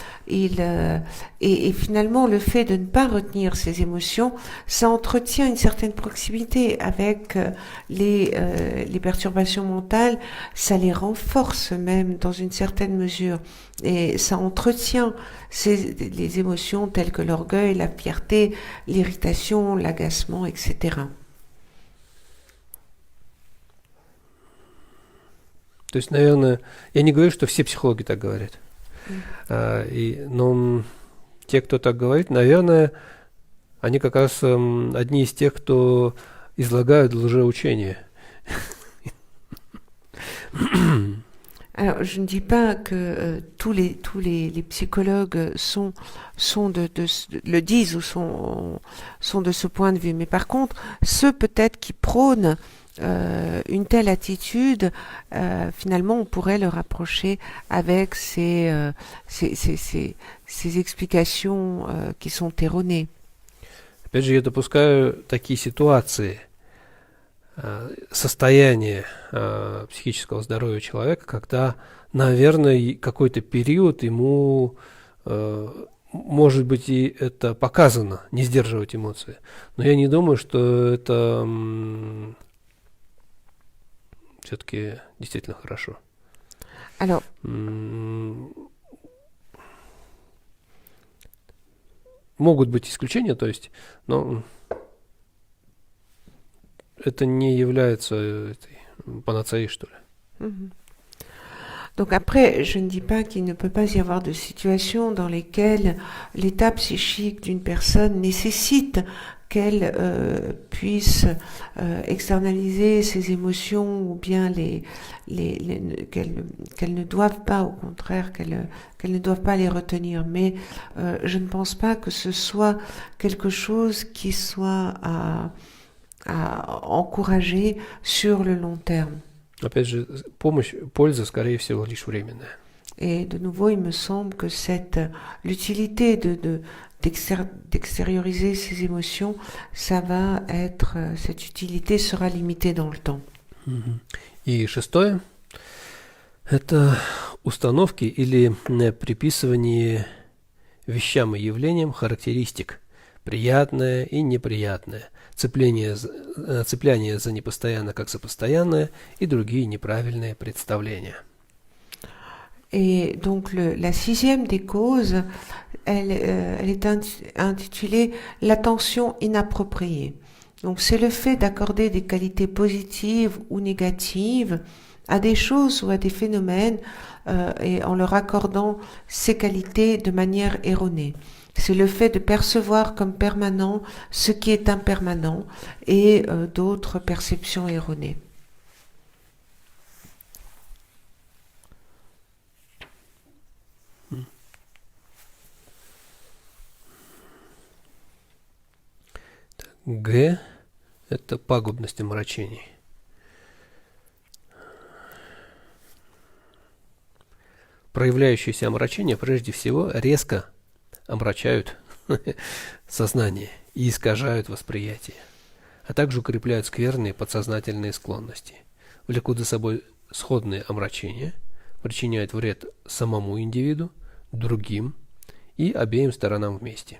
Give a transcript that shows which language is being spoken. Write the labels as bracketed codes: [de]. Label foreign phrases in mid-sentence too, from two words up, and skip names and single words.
[fr] Et finalement, le fait de ne pas retenir ses émotions, ça entretient une certaine proximité avec les perturbations mentales, ça les renforce même dans une certaine mesure. Et ça entretient les émotions telles que l'orgueil, la fierté, l'irritation, l'agacement, etc. [ru] То есть, наверное, я не говорю, что все психологи так говорят. Но те, кто так говорит, наверное, они как раз одни из тех, кто излагают лжеучения. [fr] Alors, je ne dis pas que tous les psychologues le disent ou sont de ce point de vue, mais par contre, ceux peut-être qui prônent une telle attitude, finalement, on pourrait le rapprocher avec ces explications qui sont erronées. [ru] Опять же, я допускаю такие ситуации, состояние психического здоровья человека, когда, наверное, какой-то период ему, может быть, и это показано, не сдерживать эмоции. Но я не думаю, что это все-таки действительно хорошо. Alors, могут быть исключения, то есть, но это не является панацеей, что ли. [fr] Donc après, je ne dis pas qu'il ne peut pas y avoir de situations dans lesquelles l'état psychique d'une personne nécessite qu'elle puisse externaliser ses émotions ou bien qu'elle ne doive pas, au contraire, qu'elle ne doive pas les retenir. Mais je ne pense pas que ce soit quelque chose qui soit à encourager sur le long terme. [ru] Опять же, польза, скорее всего, лишь временная. [fr] Et de nouveau, il me semble que l'utilité d'extérioriser ses émotions, cette utilité sera limitée dans le temps. [ru] И шестое, это установки или приписывание вещам и явлениям характеристик, приятное и неприятное, цепляние за непостоянно как за постоянное и другие неправильные представления. [fr] Et donc la sixième des causes, elle est intitulée l'attention inappropriée. Donc c'est le fait d'accorder des qualités positives ou négatives à des choses ou à des phénomènes et en leur accordant ces qualités de manière erronée. C'est le fait de percevoir comme permanent ce qui est impermanent et d'autres perceptions erronées. [ru] Г – это пагубность омрачений. Проявляющиеся омрачения прежде всего резко омрачают сознание и искажают восприятие, а также укрепляют скверные подсознательные склонности, влекут за собой сходные омрачения, причиняют вред самому индивиду, другим и обеим сторонам вместе.